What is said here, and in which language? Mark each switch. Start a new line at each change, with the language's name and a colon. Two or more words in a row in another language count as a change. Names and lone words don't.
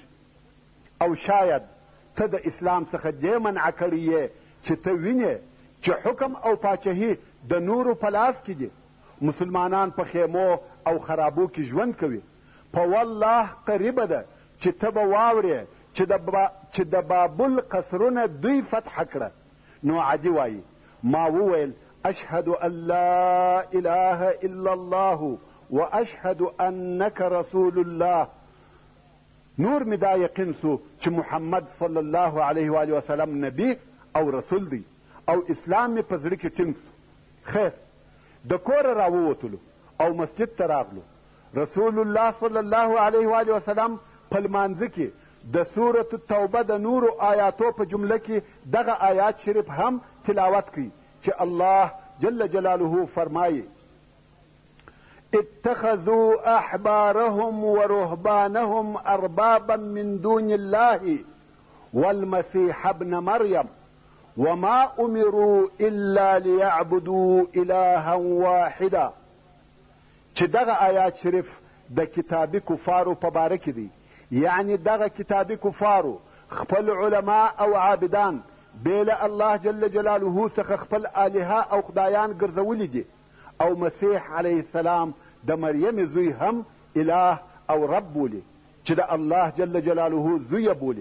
Pashto: او شاید ته د اسلام څخه دې منع کړی یې چې ته وینې چې حکم او پاچهي د نورو په لاس کې دي، مسلمانان په خیمو او خرابو کې ژوند کوي. په والله قریبه ده چې ته به واورې چې د بابل قصرونه دوی فتح کړه. نو عدي وایي ما وویل
Arabic: اشهد ان لا اله الا الله واشهد انک رسول الله.
Pashto: نور می دا یقین سو چې محمد
Arabic: صلی الله علیه و آله وسلم
Pashto: نبی او رسول دی او اسلام می په زړه کې ټینګ سو. خیر د کوره راووتلو او مسجد ته راغلو. رسول الله
Arabic: صلی الله علیه و آله وسلم
Pashto: په لمانځه کې د سورة التوبه د نورو آیاتو په جمله کې دغه آیات شریف هم تلاوت کوي چې الله
Arabic: جل جلاله
Pashto: فرمایي
Arabic: اتخذوا احبارهم ورهبانهم اربابا من دون الله والمسيح ابن مريم وما امروا الا ليعبدوا الها واحدا.
Pashto: چې دغه آیات شریف د کتابي کفارو په باره کې دی، یعنی دغه کتابي کفارو خپل علما او عابدان بیل الله
Arabic: جل جلاله
Pashto: څخه خپل الهه او خدایان ګرځولي دي، او مسیح
Arabic: علیه السلام
Pashto: د مریم زوی هم اله او رب بولي چې د الله
Arabic: جل جلاله
Pashto: زوی بولي.